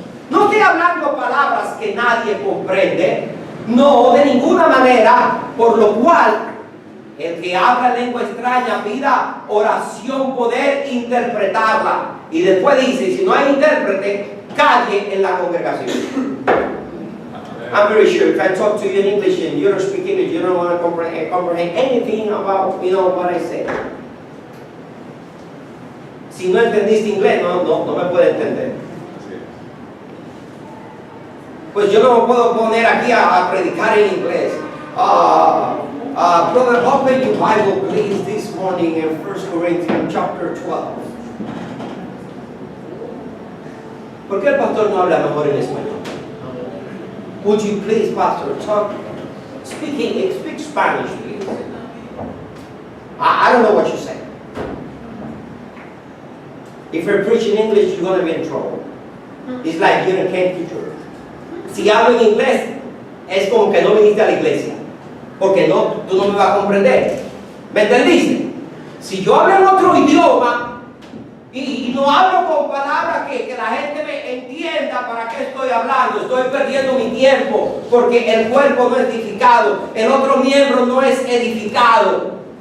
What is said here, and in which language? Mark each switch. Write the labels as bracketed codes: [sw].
[es] No estoy hablando palabras que nadie comprende, no, de ninguna manera. Por lo cual, el que habla lengua extraña pida oración, poder interpretarla. Y después dice: si no hay intérprete, calle en la congregación. [en] I'm very sure if I talk to you in English and you don't speak English, you don't want to comprehend anything about, what I say. [es] Si no entendiste inglés, no me puede entender. Pues yo no me puedo poner aquí a predicar en inglés. [en] Brother, open your Bible, please, this morning in 1 Corinthians chapter 12. [es] ¿Por qué el pastor no habla mejor en español? [en] Would you please, Pastor, speak Spanish, please? I don't know what you say. If you're preaching English, you're going to be in trouble. It's like you don't came to church. [es] Si hablo en inglés, es como que no viniste a la iglesia, porque tú no me vas a comprender. ¿Me entendiste? Si yo hablo en otro idioma y no hablo con palabras que la gente me entienda para qué estoy hablando, estoy perdiendo mi tiempo, porque el cuerpo no es edificado, el otro miembro no es edificado.